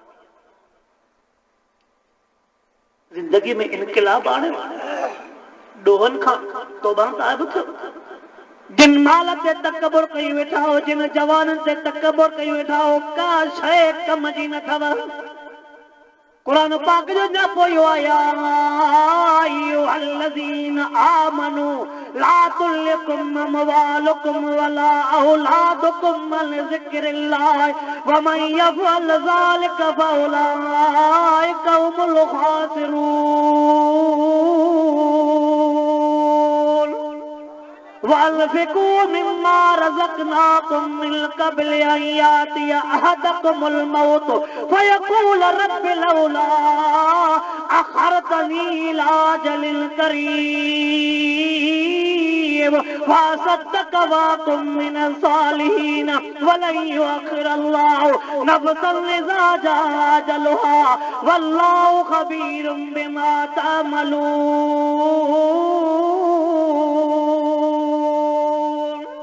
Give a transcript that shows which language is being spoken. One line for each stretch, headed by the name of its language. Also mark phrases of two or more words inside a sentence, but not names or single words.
Sindhi: जिंदगी में इनकलाब आणे, ॾोहनि खां तौबा ताइब थियो। जिन माल ते तकबुर कई वेठा हो, जिन जवाननि ते तकबुर कई वेठा हो, का शइ कम जी न अथव। कुरान पाक जो न्यापो इहो आया
Arabic: أيها الذين آمنوا لا تلهكم أموالكم ولا أولادكم عن ذكر الله ومن يفعل ذلك فأولئك هم الخاسرون. وأنفقوا مما رزقناكم من قبل أن يأتي أحدكم الموت فيقول رب لولا أخرتني إلى أجل قريب فأصدق وأكن من الصالحين ولن يؤخر الله نفسا إذا جاء أجلها والله خبير بما تعملون.